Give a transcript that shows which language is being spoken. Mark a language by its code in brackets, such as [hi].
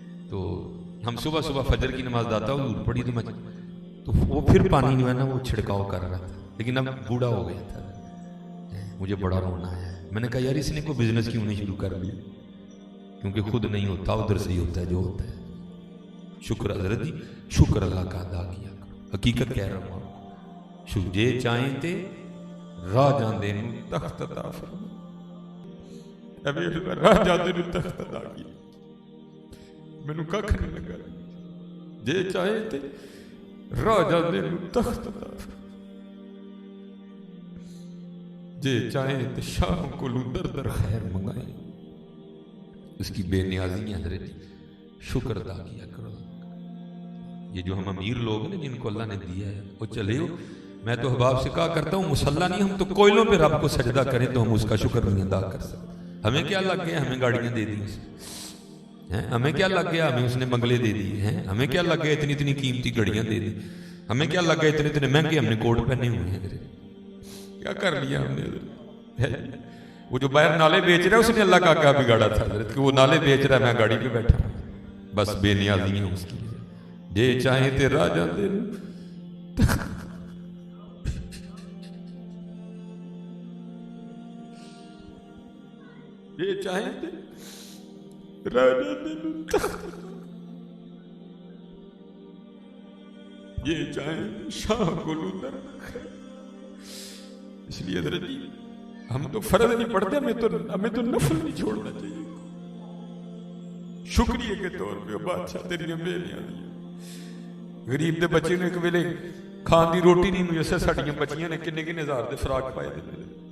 [ur] تو ہم صبح فجر کی نماز داتا حضور پڑھی تو وہ پھر پانی جو ہے نا وہ چھڑکاؤ کر رہا تھا. لیکن اب بوڑھا ہو گیا تھا, مجھے بڑا رونا آیا. میں نے کہا یار اس نے کوئی بزنس کیوں نہیں شروع کر لیا, کیونکہ خود نہیں ہوتا ادھر سے ہی ہوتا ہے جو ہوتا ہے. شکر حضرت جی, شکر اللہ کا ادا کیا کرو. حقیقت کہہ رہا ہوں آپ کو. [pa] جے چاہیں تے راہ جاندے نوں تخت عطا فرما. [ur] ابھی [pa] راہ جاندے نوں تخت عطا کیا, مینوں ککھ نہیں لگا. جے چاہیں تے راہ جاندے نوں تخت عطا فرما. جے چاہیں تے شاہ کو در خیر منگائیں. [ur] اس کی بے نیازی حضرت جی شکر ادا کیا کرو. یہ جو ہم امیر لوگ ہیں جن کو اللہ نے دیا ہے وہ چلے ہو. میں تو احباب سے کہا کرتا ہوں مسلح نہیں, ہم تو کوئلوں پہ رب کو سجدہ کریں تو ہم اس کا شکر نہیں ادا کر سکتے. ہمیں کیا لگ گیا ہمیں گاڑیاں دے دی اس نے, ہمیں کیا لگ گیا ہمیں اس نے بنگلے دے دیے ہیں, ہمیں کیا لگ گیا اتنی قیمتی گھڑیاں دے دی, ہمیں کیا لگ گیا اتنے مہنگے ہم نے کوٹ پہنے ہوئے ہیں. کیا کر لیا ہم نے. وہ جو باہر نالے بیچ رہا ہے اس نے اللہ کا کیا بگاڑا تھا حضرت کہ وہ نالے بیچ رہا ہے, میں گاڑی پہ بیٹھا ہوں. بس بے نیازی ہے اس کی. [pa] جے چاہیں تے راہ جاندے جے چاہیں تے راہ جاندے جے چاہیں شاہ کو در خیر. [ur] اس لیے حضرت جی ہم تو فرض نہیں پڑھتے, ہمیں تو نفل نہیں چھوڑنا چاہیے. شکریہ کے طور پہ بادشاہ تیری بے نیازی. [pa] غریب دے بچے نے ایک ویلے کھان دی روٹی نہیں میسر, ساڈیاں بچیاں نے کنے ہزار دے فراق پائے دے.